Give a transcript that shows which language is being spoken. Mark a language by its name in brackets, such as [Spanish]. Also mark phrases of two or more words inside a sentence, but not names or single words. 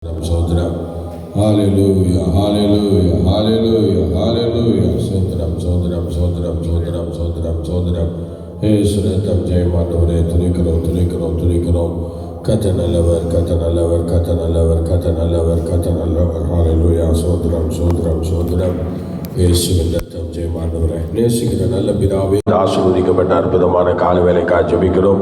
[Tamil] Sodram, hallelujah, hallelujah, hallelujah, hallelujah. Sodram, Sodram, Sodram, Sodram, Sodram, Sodram. Yesu ரத்தம் ஜெயமானவரே, துதிக்கிறோம், துதிக்கிறோம், துதிக்கிறோம். கர்த்தர் நல்லவர், கர்த்தர் நல்லவர், கர்த்தர் நல்லவர், கர்த்தர் நல்லவர், கர்த்தர் நல்லவர். ஹalleluya. சோத்ரம், சோத்ரம், சோத்ரம். இயேசுவின் ரத்தம் ஜெயமானவரே. நேசிக்கிற நல்ல பிதாவே, ஆசீர்வதிக்கப்பட்ட அற்புதமான கால வேலைக்காக ஜெபிக்கிறோம்.